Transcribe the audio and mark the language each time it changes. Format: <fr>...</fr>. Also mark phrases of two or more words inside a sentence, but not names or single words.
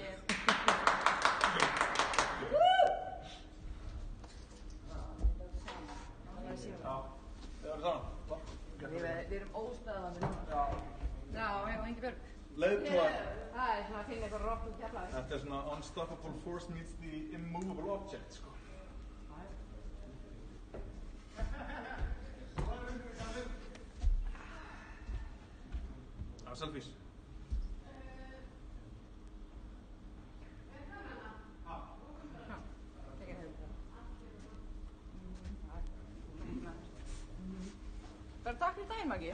<is>Við erum óstöðandi núna. Já, ég og Ingi Björg. Leiðtogar. Það er svona að finna eitthvað rokk úr Keflavík. Þetta er svona</is> <en>unstoppable force meets the immovable object,</en> <is>sko. Það er selfies. Bara takk fyrir daginn, Maggi.</is>